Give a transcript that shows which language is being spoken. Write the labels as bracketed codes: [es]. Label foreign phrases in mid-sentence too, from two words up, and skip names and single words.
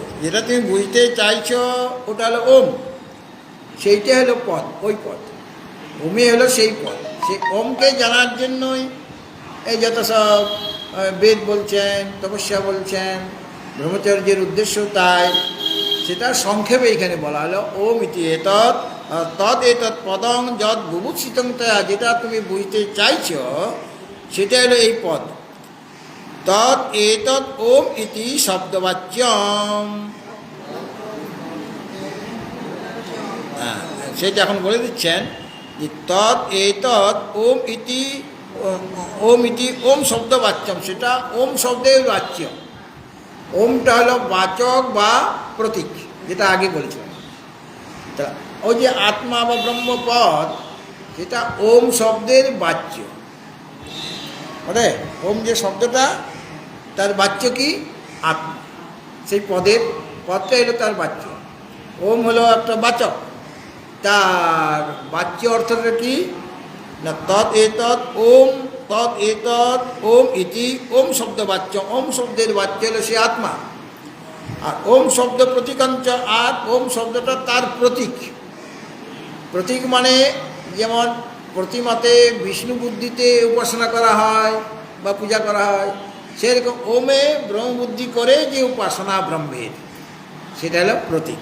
[bn] যেটা তুমি বুঝতে চাইছো ওটা হলো ওম, সেইটা হলো পদ, ওই পদ। ওমে হলো সেই পদ। সেই ওমকে জানার জন্যই এই যত সব বেদ বলছেন, তপস্যা বলছেন, ব্রহ্মচর্যের উদ্দেশ্য তাই। সেটা সংক্ষেপে এখানে বলা হলো [sa] ओम इति एतत् तत् एतत् पदं यत् बुभूषितं तया, [bn] যেটা তুমি বুঝতে চাইছ সেটা হলো এই পদ। [sa] तत् एतत् ओम इति शब्दवाच्यम्, [bn] সেটা এখন বলে দিচ্ছেন যে [sa] तत् एतत् ओम इति, ओम इति ओम शब्दवाच्यम्, [bn] সেটা ওম শব্দের বাচ্য। ওমটা হলো বাচক বা প্রতীক, যেটা আগে বলেছিলাম। তা ওই যে আত্মা বা ব্রহ্মপদ, সেটা ওম শব্দের বাচ্য। মানে ওম যে শব্দটা, তার বাচ্য কি? আত্মা। সেই পদটা হলো তার বাচ্য। ওম হলো একটা বাচক, তার বাচ্য অর্থটা কি না [sa] तत् एतत् ओम, तत् एतत् ओम इति। [bn] ওম শব্দ বাচ্য, ওম শব্দের বাচ্য হলো সে আত্মা। আর [sa] ओम शब्द प्रतीकाञ्च, [bn] আর ওম শব্দটা তার প্রতীক। প্রতীক মানে যেমন প্রতিমাতে বিষ্ণু বুদ্ধিতে উপাসনা করা হয় বা পূজা করা হয়, সেরকম ওমে ব্রহ্মবুদ্ধি করে যে উপাসনা ব্রহ্মের, সেটা হলো প্রতীক।